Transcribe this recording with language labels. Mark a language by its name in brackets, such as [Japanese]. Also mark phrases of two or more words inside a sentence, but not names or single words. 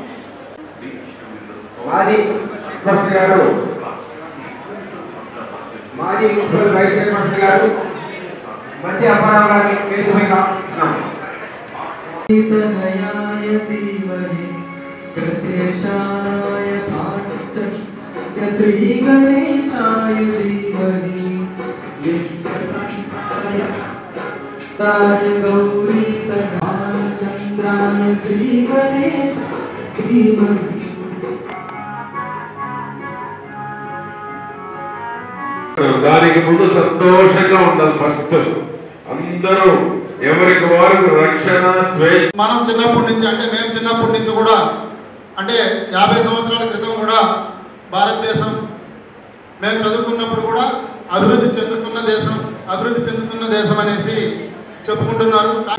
[Telugu] మాజీ మున్సిపల్ గారు మాజీ [English] municipal vice chairman [Telugu] గారు మధ్య అప్పారావు గారిని వేదికపై ఆహ్వానిస్తున్నాం. [Sanskrit] శ్రీ గణేశాయ ధీమహి गौरी चंद्राय श्री गणेश धीमहि. [Telugu] దానికి ముందు సంతోషంగా ఉండాలి. ఫస్ట్ అందరూ ఎవరికి వారు రక్షణ స్వేచ్ఛ. మనం చిన్నప్పటి నుంచి అంటే మేము చిన్నప్పటి నుంచి కూడా అంటే 50 సంవత్సరాల క్రితం కూడా భారతదేశం మేము చదువుకున్నప్పుడు కూడా అభివృద్ధి చెందుతున్న దేశం అనేసి చెప్పుకుంటున్నారు.